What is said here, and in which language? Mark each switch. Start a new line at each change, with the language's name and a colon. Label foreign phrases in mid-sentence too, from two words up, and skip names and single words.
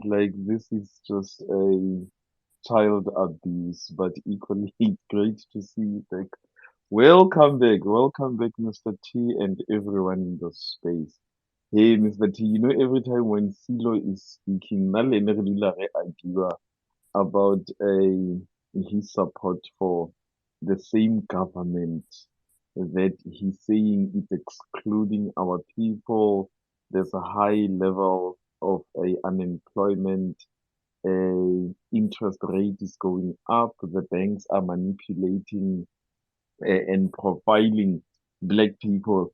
English: Like, this is just a child abuse, but equally it's great to see you back. Welcome back, Mr. T, and everyone in the space. Hey, Mr. T, every time when Silo is speaking,
Northern Sotho: nale ene re dula re
English: argue about his support for the same government that he's saying it's excluding our people. There's a high level of unemployment. Interest rate is going up. The banks are manipulating and profiling black people.